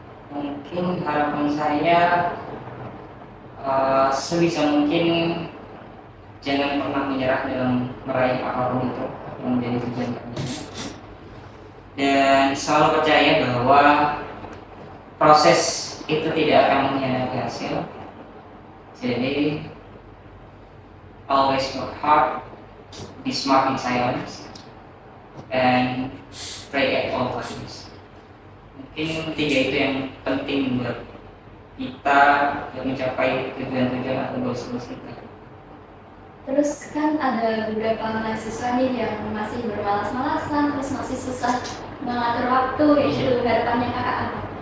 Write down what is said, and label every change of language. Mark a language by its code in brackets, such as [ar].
[id] Mungkin harapan saya sebisa mungkin jangan pernah menyerah dalam meraih apapun itu yang menjadi tujuan kalian. Dan selalu percaya bahwa proses itu tidak akan mengkhianati hasil. Jadi [en] always work hard, be smart in silence, and pray at all times. [id] Mungkin tiga itu yang penting buat kita untuk mencapai tujuan-tujuan atau goals-goals kita. Terus kan ada beberapa mahasiswa nih yang masih bermalas-malasan, terus masih susah mengatur waktu, yaitu harapannya kakak apa?